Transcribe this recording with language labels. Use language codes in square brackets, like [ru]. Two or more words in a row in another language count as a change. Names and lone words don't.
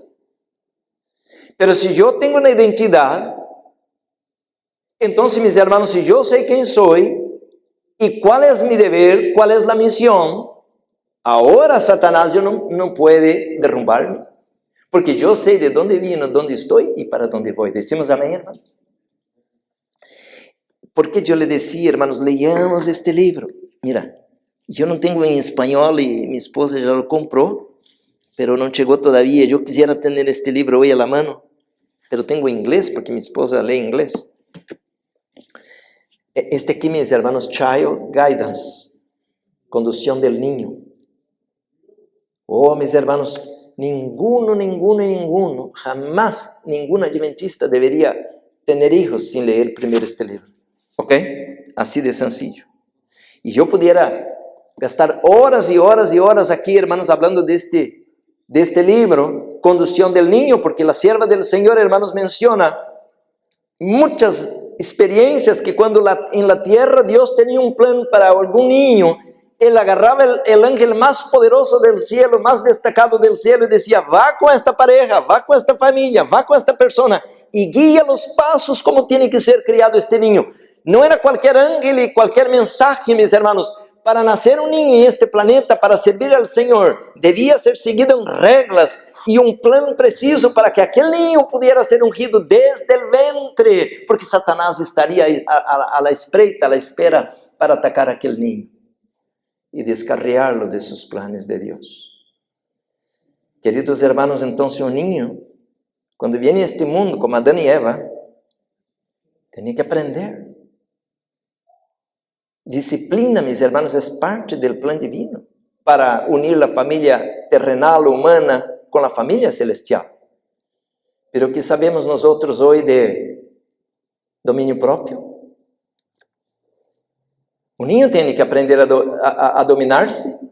[pt] Mas se eu tenho uma identidade, então, meus irmãos, se eu sei quem sou e qual é meu dever, qual é a missão, agora Satanás não pode derrubar-me, porque eu sei de onde vim, onde estou e para onde vou. Decimos amém, irmãos? Porque eu lhe dizia, [es] hermanos, leamos este livro. [pt] Mira, eu não tenho em espanhol e minha esposa já lo comprou, mas não chegou todavia. Eu quisiera ter este livro hoje à mão, mas tenho em inglês, porque minha esposa lê inglês. Este aqui, meus hermanos, [en] Child Guidance, [es] Condução del Niño. [pt] Oh, meus hermanos, [es] ninguno, jamás ningún [pt] adventista deveria ter hijos sem ler primeiro este livro. Ok? Assim de sencillo. E eu pudiera gastar horas e horas e horas aqui, hermanos, falando deste livro, Condução [es] del Niño, [pt] porque a [es] sierva del [pt] Senhor, hermanos, menciona muitas experiências que quando em [es] la tierra [pt] Deus tinha um plano para algum niño, ele agarrava [es] el ángel [pt] mais poderoso [es] del cielo, [pt] mais destacado [es] del cielo, [pt] e dizia: vá com esta pareja, vá com esta família, vá com esta persona, e guia os passos como tem que ser criado este niño. Não era qualquer ángel e qualquer mensagem, meus hermanos. Para nascer um niño em este planeta, para servir ao Senhor, devia ser seguido em regras e um plano preciso para que aquele niño pudiera ser ungido desde o ventre, porque Satanás estaria à la espreita, à la espera para atacar aquele niño e descarriá-lo de seus planos de Deus. Queridos hermanos, então, um niño, quando vem a este mundo, como Adão e Eva, tem que aprender. [es] Disciplina, mis hermanos, [pt] é parte do plano divino para unir a família terrenal, humana, com a família celestial. Pero que sabemos nós outros hoje de domínio próprio? O niño tem que aprender a dominar-se.